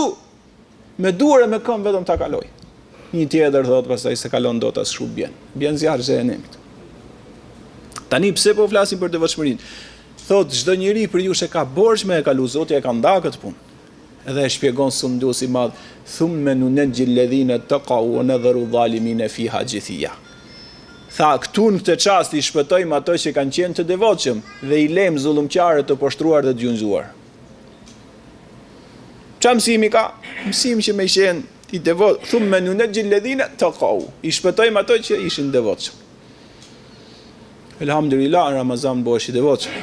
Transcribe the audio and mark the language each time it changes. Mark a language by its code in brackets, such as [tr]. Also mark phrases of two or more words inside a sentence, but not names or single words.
[sq] Me duar e me këmbë vetëm ta kaloj. Një tjetër thot pastaj se kalon dot as shumë bjen. Bjen zjarr xhenemit. Tani pse po flasim për devotshmërinë? Thot çdo njeri për ju që ka borxh me e kalu Zoti e ka nda këtë punë. Edhe e shpjegon sunduesi i madh, [ar] ثم ننجي الذين اتقوا ونذر الظالمين فيها جثيا. [sq] Tha, këtu në këtë çast i shpëtojmë ato që kanë qenë të devotshëm dhe i lejmë zullumqarët të poshtruar dhe të gjunjëzuar. Çfarë mësimi ka? Mësim që me qenë i devot, [ar] ثم ننجي الذين اتقوا. [sq] I shpëtojmë ato që ishin devotshëm. Elhamdulillah, në Ramazan bëhesh i devotshëm.